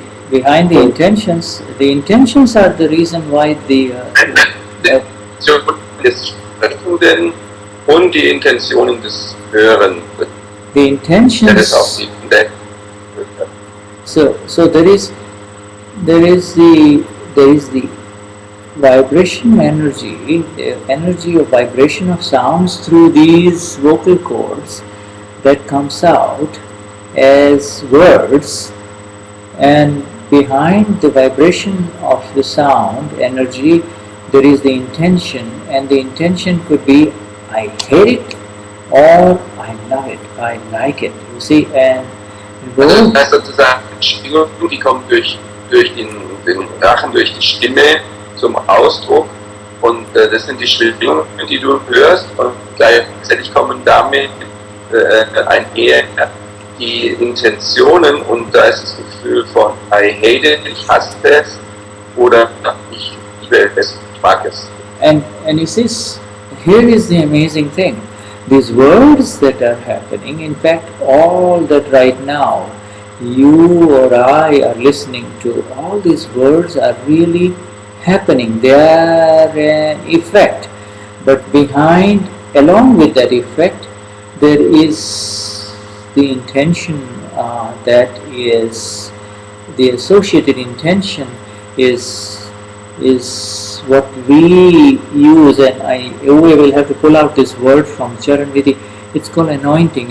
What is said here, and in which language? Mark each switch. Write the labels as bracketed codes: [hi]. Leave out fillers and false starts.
[en] Behind the intentions are the reason why the [de] des Sprechenden und die Intentionen des Hörenden. [en] The intentions. So there is the vibration energy, the energy of vibration of sounds through these vocal cords that comes out as words, and behind the vibration of the sound energy there is the intention, and the intention could be I hate it or I love it, I like it, you see. And [de] also das heißt sozusagen, die Schwingung, die kommt durch den Rachen, durch die Stimme zum Ausdruck, und das sind die Schwingungen, die du hörst, und gleichzeitig kommen damit einher die Intentionen, und da ist das Gefühl von [en] I hate it, [de] ich hasse es, oder ich liebe es, ich mag es. [en] And you see, here is the amazing thing. These words that are happening, in fact, all that right now you or I are listening to, all these words are really happening. They are an effect. But behind, along with that effect, there is the intention that is, the associated intention is what we use, and we will have to pull out this word from Charan Vidhi. It's called anointing.